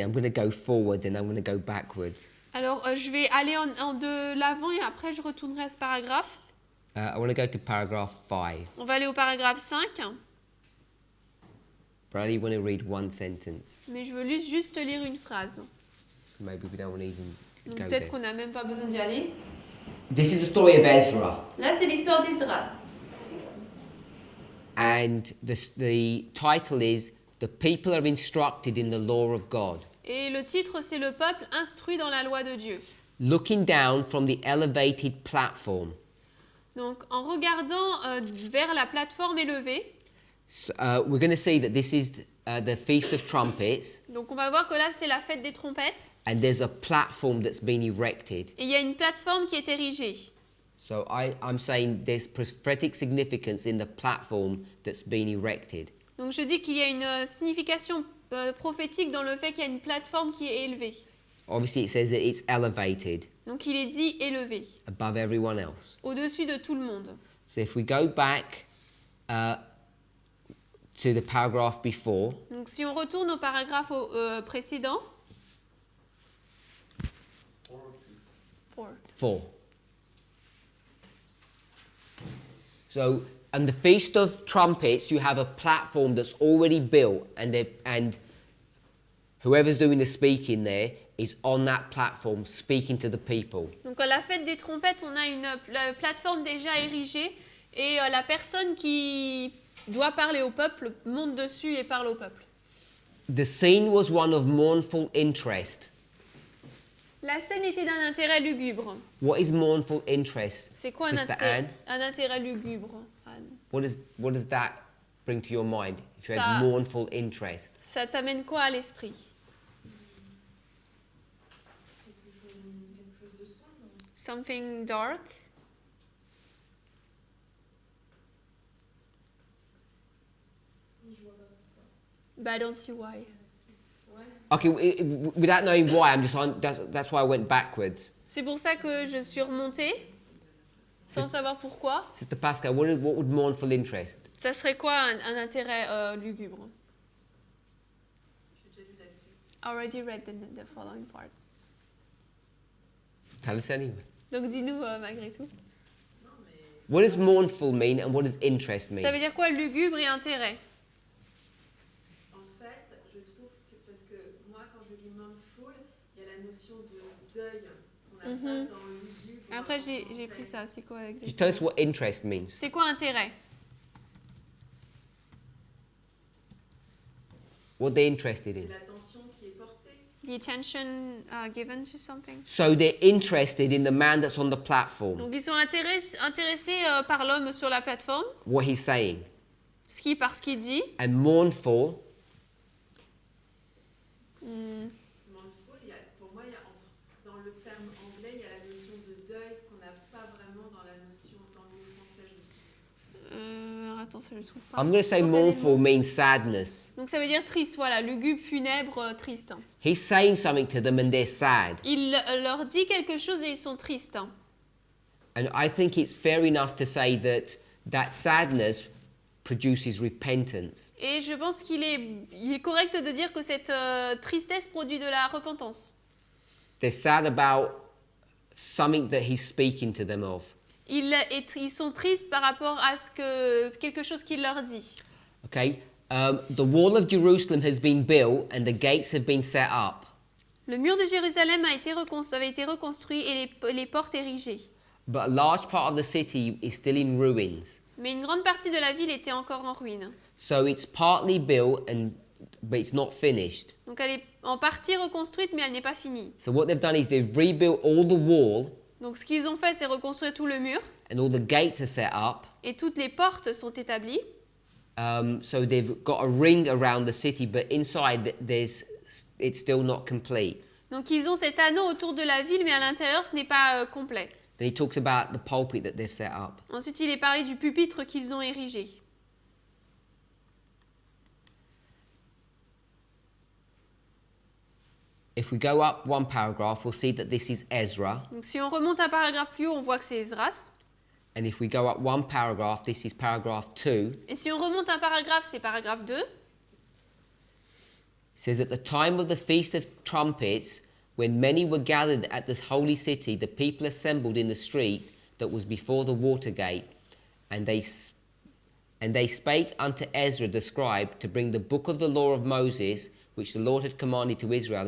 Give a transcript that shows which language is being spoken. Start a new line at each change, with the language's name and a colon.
English: I'm going to go forward and I'm going to go backwards.
French: Alors, je vais aller en de l'avant et après je retournerai à ce paragraphe.
English: I want to go to paragraph 5,
French: On va aller au paragraphe 5,
English: but I only want to read one sentence.
French: mais je veux juste lire une phrase.
English: So maybe we don't want to even
French: Donc
English: go
French: peut-être
English: there.
French: qu'on n'a même pas besoin d'y aller.
English: This is the story of Ezra.
French: Là, c'est l'histoire d'Esdras.
English: And the title is The People Are Instructed in the Law of God.
French: Et le titre, c'est Le peuple instruit dans la loi de Dieu.
English: Looking down from the elevated platform.
French: Donc, en regardant vers la plateforme élevée,
English: So, we're going to see that this is the Feast of Trumpets,
French: donc on va voir que là, c'est la fête des trompettes,
English: and there's a platform that's been erected.
French: et il y a une plateforme qui est érigée.
English: So I'm saying there's prophetic significance in the platform that's been erected.
French: Donc je dis qu'il y a une signification prophétique dans le fait qu'il y a une plateforme qui est élevée.
English: Obviously, it says that it's elevated
French: Donc il est dit élevé,
English: above everyone else.
French: au-dessus de tout le monde.
English: So if we go back to the paragraph before,
French: Donc si on retourne au paragraphe précédent,
English: for. So, on the Feast of Trumpets, you have a platform that's already built, and whoever's doing the speaking there is on that platform speaking to the people.
French: Donc à la fête des trompettes, on a une plateforme déjà érigée et la personne qui doit parler au peuple monte dessus et parle au peuple.
English: The scene was one of mournful interest.
French: La scène était d'un intérêt lugubre.
English: What is mournful interest,
French: C'est quoi
English: Sister Anne?
French: un intérêt lugubre, Anne?
English: What does that bring to your mind if you
French: Ça-
English: had mournful interest?
French: Ça t'amène quoi à l'esprit?
English: Something dark? But I don't see why. Okay, without knowing why, that's why I went backwards.
French: C'est pour ça que je suis remontée, sans savoir pourquoi.
English: Sister Pascal, what would mournful interest?
French: Ça serait quoi un intérêt lugubre?
English: Already read the following part. Tell us anyway.
French: Donc dis-nous malgré tout.
English: What does mournful mean and what does interest mean?
French: Ça veut dire quoi lugubre et intérêt? En fait, je trouve que, parce que moi, quand je lis mournful, il y a la notion de deuil qu'on a pas dans le lugubre. Après, j'ai pris ça. C'est quoi exactement?
English: Just tell us what interest means.
French: C'est quoi intérêt?
English: What they're interested in.
French: C'est l'attention qui est portée.
English: The attention given to something. So they're interested in the man that's on the platform,
French: Donc ils sont intéressés par l'homme sur la plateforme,
English: what he's saying.
French: par ce qu'il dit.
English: And mournful,
French: Mournful, pour moi, dans le terme anglais, il y a la notion de deuil qu'on n'a pas vraiment dans la notion dans le mot français. Attends, ça je trouve pas.
English: I'm going to say mournful means sadness.
French: Donc ça veut dire triste, voilà, lugubre, funèbre, triste.
English: He's saying something to them and they're sad.
French: Il leur dit quelque chose et ils sont tristes.
English: And I think it's fair enough to say that sadness produces repentance.
French: Et je pense qu'il est correct de dire que cette tristesse produit de la repentance.
English: They're sad about something that he's speaking to them of.
French: Ils sont tristes par rapport à quelque chose qu'il leur dit.
English: Okay? The wall of Jerusalem has been built and the gates have been set up.
French: Le mur de Jérusalem avait été reconstruit et les portes érigées.
English: But a large part of the city is still in ruins.
French: Mais une grande partie de la ville était encore en ruine.
English: So it's partly built but it's not finished.
French: Donc elle est en partie reconstruite mais elle n'est pas finie.
English: So what they've done is they've rebuilt all the wall
French: Donc ce qu'ils ont fait c'est reconstruire tout le mur
English: and all the gates are set up.
French: et toutes les portes sont établies.
English: So they've got a ring around the city, but inside it's still not complete.
French: Donc ils ont cet anneau autour de la ville mais à l'intérieur ce n'est pas complet.
English: Then he talks about the pulpit that they've set up.
French: Ensuite il est parlé du pupitre qu'ils ont érigé.
English: If we go up one paragraph, we'll see that this is Ezra.
French: Donc si on remonte un paragraphe plus haut, on voit que c'est Esdras.
English: And if we go up one paragraph, this is paragraph 2.
French: Et si on remonte un paragraphe, c'est paragraphe 2.
English: It says, at the time of the Feast of Trumpets, when many were gathered at this holy city, the people assembled in the street that was before the water gate, and they spake unto Ezra the scribe to bring the book of the law of Moses, which the Lord had commanded to Israel.